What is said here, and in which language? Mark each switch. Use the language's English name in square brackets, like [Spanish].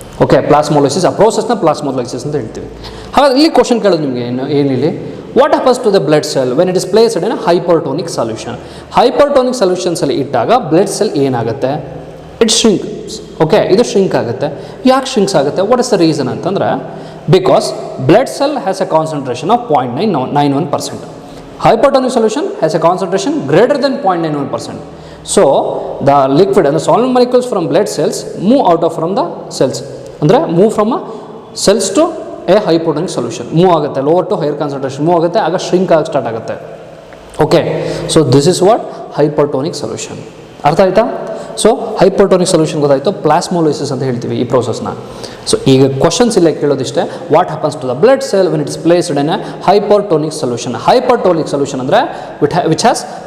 [English] okay, plasmolysis ಆ ಪ್ರೋಸೆಸ್ನ plasmolysis [Kannada] ಅಂತ ಹೇಳ್ತೀವಿ. ಹಾಗಾಗಿ ಇಲ್ಲಿ ಕ್ವಶನ್ ಕೇಳೋದು ನಿಮಗೆ ಏನಿಲ್ಲಿ, [English] What happens to the blood cell when it is placed in hypertonic solution? [Kannada] ಹೈಪರ್ಟೋನಿಕ್ ಸೊಲ್ಯೂಷನ್ಸಲ್ಲಿ ಇಟ್ಟಾಗ ಬ್ಲಡ್ ಸೆಲ್ ಏನಾಗುತ್ತೆ? [English] It shrink. Okay, [Kannada] ಇದು ಶ್ರಿಂಕ್ ಆಗುತ್ತೆ. ಯಾಕೆ ಶ್ರಿಂಕ್ಸ್ ಆಗುತ್ತೆ? [English] What is the reason ಅಂತಂದರೆ, because blood cell has a concentration of 0.991%. Hypertonic solution has a concentration greater than 0.91%. So the liquid and the solid molecules from blood cells move out of from the cells, [Kannada] ಅಂದರೆ [English] move from a cells to a hypertonic solution, move ಆಗುತ್ತೆ, lower to higher concentration move ಆಗುತ್ತೆ, [Kannada] ಆಗ shrink ಆಗಿ start ಆಗುತ್ತೆ. [English] Okay, so this is what hypertonic solution. [Kannada] ಅರ್ಥ ಆಯ್ತಾ? So ಹೈಪರ್ಟೋನಿಕ್ solution ಗೊತ್ತಾಯಿತು, ಪ್ಲಾಸ್ಮೋಲೈಸಿಸ್ ಅಂತ ಹೇಳ್ತೀವಿ ಈ ಪ್ರೋಸೆಸ್ನ. ಸೊ ಈಗ ಕ್ವಶನ್ಸ್ ಇಲ್ಲ ಕೇಳೋದಿಷ್ಟೇ, [English] What happens to the blood cell when it is placed in a hypertonic solution? Hypertonic solution ಅಂದರೆ which has